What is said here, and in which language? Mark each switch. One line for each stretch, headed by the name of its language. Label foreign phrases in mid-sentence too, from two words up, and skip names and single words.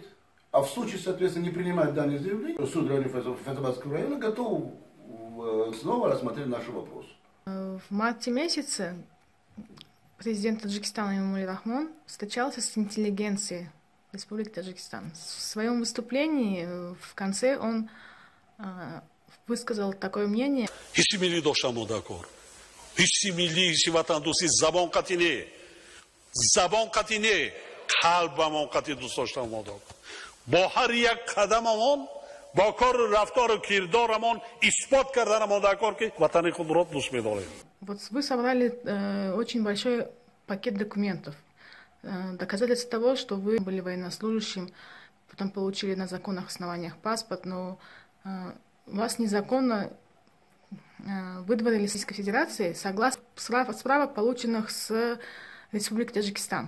Russian: А в случае, соответственно, не принимать данное заявление, суд района Файзабадского района готов снова рассмотреть наш вопрос. В марте месяце президент Таджикистана Эмомали Рахмон встречался с интеллигенцией Республики Таджикистан. В своем выступлении в конце он высказал такое мнение.
Tajik: با هر یک قدممون با کار و رفتار و کردارمون اثبات کردنمون در کار که وطن خود را دوست می‌داریم.
Russian: Вот вы собрали очень большой пакет документов, доказательств того, что вы были военнослужащим, потом получили на законных основаниях паспорт, но вас незаконно выдворили из Российской Федерации согласно справок, полученных с Республики Таджикистан.